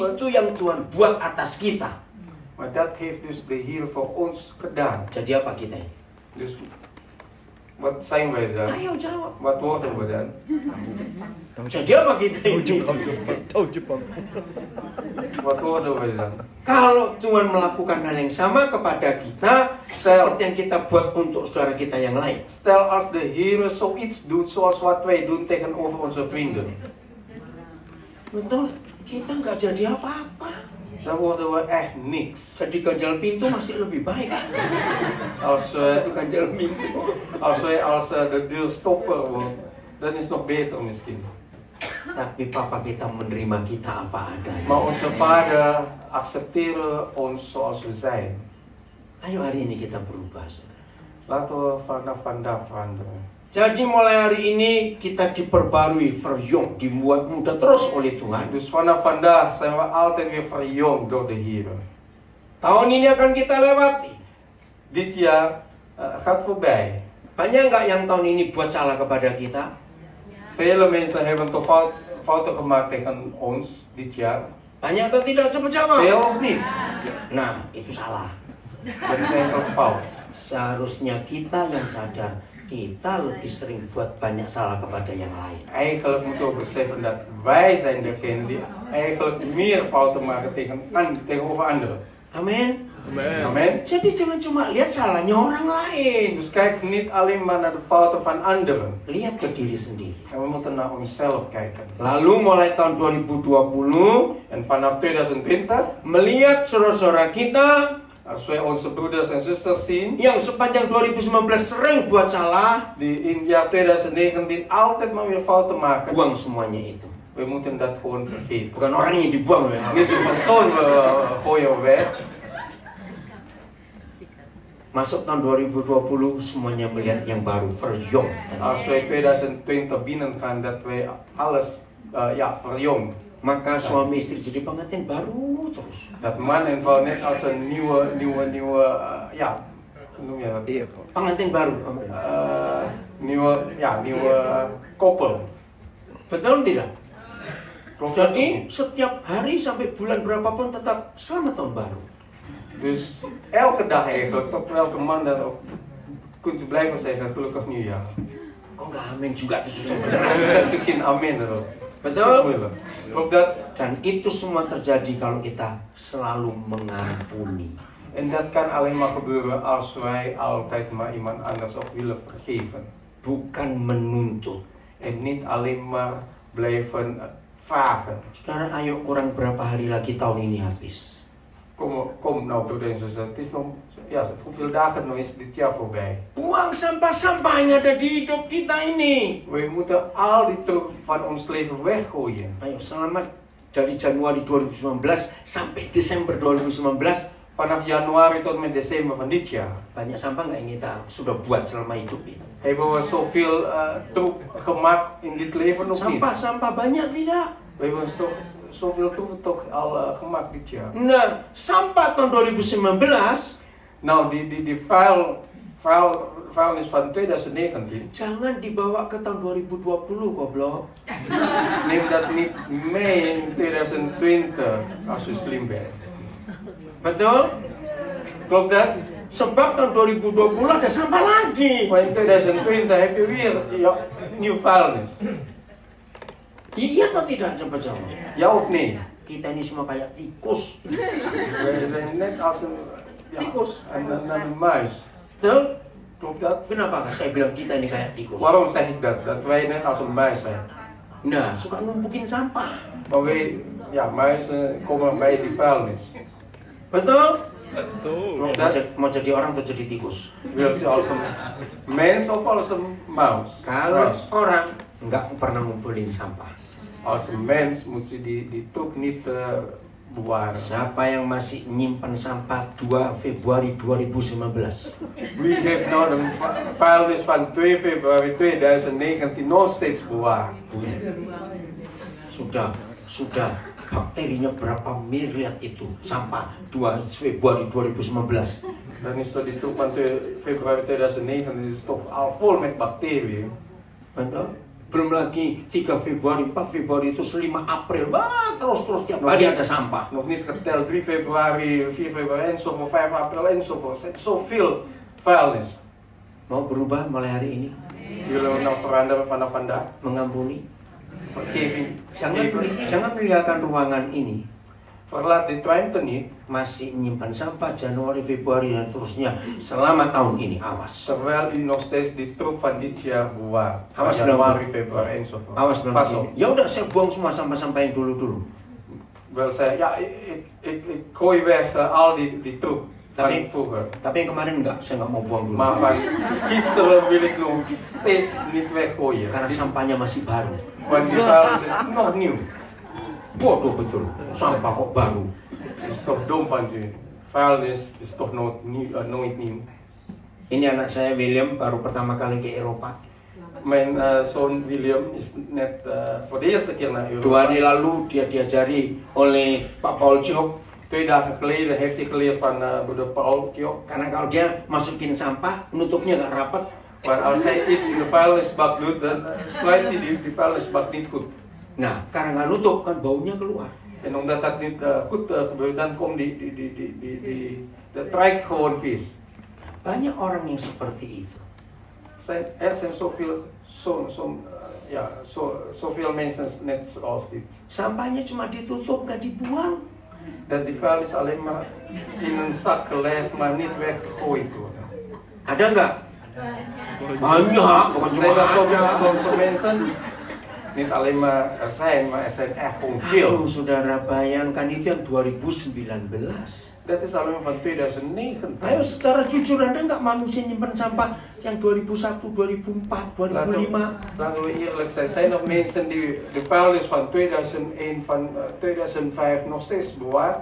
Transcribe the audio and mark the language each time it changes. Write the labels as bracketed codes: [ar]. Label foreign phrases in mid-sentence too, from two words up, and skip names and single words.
[id] itu yang Tuhan buat atas kita. [nl] Maar dat heeft dus de Heer voor ons gedaan. [id] Jadi apa kita ini? [nl] Dus wat zijn wij dan? [id] Ayo jawab. [nl] Wat worden we dan? [id] Jadi apa kita ini? [nl] Wat worden we dan? [id] Kalau Tuhan melakukan hal yang sama kepada kita, seperti yang kita buat untuk saudara kita yang lain. [nl] Stel als de Heer zoiets doet zoals wat wij doen tegenover onze vrienden. [id] Betul, kita nggak jadi apa-apa. [nl] Dan worden we echt niks. [id] Jadi ganjal pintu masih lebih baik. [nl] Als [id] Itu [nl] we [id] ganjal pintu. [nl] als de deur stoppen, dan is het nog beter misschien. [id] Tapi papa kita menerima kita apa adanya. [nl] Maar onze vader accepteren ons zoals we zijn. [id] Ayo hari ini kita berubah, saudara. [nl] Laten we vanaf vandaag veranderen. [id] Jadi mulai hari ini kita diperbarui, verjong, dibuat muda terus oleh Tuhan. [nl] Dus vanaf vandaag zijn we altijd weer verjongd door de Heer. [id] Tahun ini akan kita lewati. [nl] Dit jaar gaat voorbij. [id] Banyak nggak yang tahun ini buat salah kepada kita? [nl] Vele mensen hebben toch fouten gemaakt tegen ons dit jaar. [id] Banyak atau tidak? Coba jawab. [nl] Veel of niet? [id] Nah, itu salah. [nl] Dat is eigenlijk fout. [id] Seharusnya kita yang sadar, kita lebih sering buat banyak salah kepada yang lain. [nl] Eigenlijk moeten we beseffen dat wij zijn degene die eigenlijk meer fouten maken tegenover anderen. [id] Amin. [nl] Amen. [id] Jadi jangan cuma lihat salahnya orang lain. [nl] Dus kijk niet alleen maar naar de fouten van anderen. [id] Lihat ke diri sendiri. [nl] En we moeten naar onszelf kijken. [id] Lalu mulai tahun 2020, [nl] En vanaf 2020, [id] melihat saudara-saudara kita [nl] als wij onze broeders en zusters zien, [id] yang sepanjang 2019 sering buat salah, [nl] die in jaar 2019 altijd maar weer fouten maken, [id] buang semuanya itu. [nl] we moeten dat gewoon vergeten. [id] Bukan orang yang dibuang loh ya. [nl] Niet de persoon gooien we weg. [id] Masuk tahun 2020 semuanya melihat yang baru, verjong. [nl] Als wij 2020 binnen gaan, dat wij alles verjong. [id] Maka suami istri jadi pengantin baru terus. [nl] Dat man en vrouw net als een nieuwe hoe noem je dat? [id] Pengantin baru. [nl] Nieuwe koppel. [id] Betul tidak? [nl] Klopt dat [id] Jadi [nl] niet? [id] setiap hari sampai bulan berapapun tetap selamat tahun baru. [nl] Dus elke dag eigenlijk, tot welke man dan ook, kunt u blijven zeggen gelukkig nieuwjaar. [id] Kok nggak amin juga tuh susah [nl] Dan [id] bener. [nl] zet u geen amen erop. [id] Betul? [nl] Klopt dat? [id] Dan itu semua terjadi kalau kita selalu mengampuni. [nl] En dat kan alleen maar gebeuren als wij altijd maar iemand anders ook willen vergeven. [id] Bukan menuntut. [nl] En niet alleen maar blijven vragen. [id] Saudara, ayo kurang berapa hari lagi tahun ini habis. [nl] Kom nou broeder en zuster, het is nog, hoeveel dagen nog is dit jaar voorbij? [id] Buang sampah-sampah yang ada di hidup kita ini. [nl] We moeten al die troep van ons leven weggooien. [id] Ayo selamat dari Januari 2019 sampai Desember 2019. [nl] Vanaf januari tot met december van dit jaar [id] Banyak sampah nggak yang kita sudah buat selama hidup ini? [nl] hebben we zoveel troep gemaakt in dit leven nog niet. [id] Sampah-sampah banyak tidak? [nl] We hebben zoveel troep toch al gemaakt dit jaar. [id] Nah, sampah tahun 2019 [nl] Nou, die vuil vuilnis van 2019. [id] Jangan dibawa ke tahun 2020, goblok. [nl] Neem dat niet mee in 2020 als u slim bent. [id] Betul? [nl] Klopt dat? [id] Sebab tahun 2020 ada sampah lagi. [nl] Maar in 2020 heb je weer nieuw vuilnis. [id] Iya atau tidak, coba jawab. [nl] Ja of nee? [id] Kita ini semua kayak tikus. [nl] We zijn net als een [id] Tikus. [nl] een muis. [id] Betul? [nl] Klopt dat? [id] Kenapa saya bilang kita ini kayak tikus? [nl] Waarom zeg ik dat? Dat wij net als een muis zijn. [id] Nah, suka numpukin sampah. [nl] Maar wij, muizen komen bij die vuilnis. [id] Betul? Betul. Mau jadi orang atau jadi tikus? [nl] Wilt u als een mens of als een muis? [id] Kalau [nl] Muis. [id] orang nggak pernah ngumpulin sampah. [nl] Als een mens moet je die troep niet bewaren. [id] Siapa yang masih nyimpan sampah 2 Februari 2019? [nl] Wie heeft nou de vuilnis van 2 februari 2019 nog steeds bewaard? [id] Sudah bakterinya berapa miliar itu sampah 2 Februari 2019? [nl] Dan is dat die troep van 2 februari 2019 is toch al vol met bacteriën. [id] Betul? Belum lagi 3 Februari, 4 Februari itu 5 April. Wah, terus tiap hari ada sampah. [nl] Nog niet geteld 3 februari, 4 februari enzovoort, 5 april enzovoort. Er is zoveel vuilnis. [id] Mau berubah mulai hari ini? [nl] Jullie nou veranderen vanaf vandaag? [id] Mengampuni? [nl] Vergeving. [id] Jangan meninggalkan ruangan ini [nl] Verlaat dit ruimte niet, [id] masih menyimpan sampah Januari, Februari dan terusnya selama tahun ini. Awas. [nl] terwijl u nog steeds die troep van dit jaar bewaart. Van [id] Awas [nl] januari, [id] bilang, [nl] februari enzovoort. [id] awas bilang [nl] Pas [id] begini. [nl] op. [id] Ya udah saya buang semua sampah-sampah yang dulu-dulu. [nl] Wel zei, ja, ik gooi weg al die troep van [id] Tapi- [nl] vroeger. [id] Tapi yang kemarin enggak, saya nggak mau buang dulu. [nl] Maar van gisteren wil ik nog steeds niet weggooien. [id] Karena sampahnya masih baru. [nl] Want die vuilnis is nog nieuw. [id] Bodoh betul. Sampah kok baru. [nl] Het is toch dom van u. Vuilnis is toch nooit nieuw. [id] Ini anak saya William baru pertama kali ke Eropa. [nl] Mijn zoon William is net voor de eerste keer naar [id] 2 [nl] Europa. [id] hari lalu dia diajari oleh Pak Paul Ciok. [nl] 2 dagen geleden heeft hij geleerd van broeder Paul Kyo. [id] Karena kalau dia masukin sampah, nutupnya nggak rapat. [nl] Maar als hij iets in de vuilnisbak doet, dan sluit hij die vuilnisbak niet goed. [id] Nah, karena nggak nutup kan baunya keluar. [nl] En omdat dat niet goed gebeurt, dan komt dat trekt gewoon vies. [id] Banyak orang yang seperti itu. [nl] Er zijn zoveel mensen net zoals dit. [id] Sampahnya cuma ditutup, nggak dibuang. [nl] Dat die vuilnis alleen maar in een zak gelegd, maar niet weggegooid worden. [id] Ada nggak? Banyak, bukan cuma [nl] Zijn er [id] ada. [nl] sommige mensen? Niet alleen maar er zijn, maar er zijn echt gewoon veel. [id] Aduh, saudara bayangkan itu yang 2019. [nl] Dat is alleen van 2019. [id] Ayo secara jujur, ada nggak manusia nyimpen sampah yang 2001, 2004, 2005? [nl] Laten we eerlijk zijn. Zijn er mensen die de vuilnis van 2001, van 2005 nog steeds bewaart?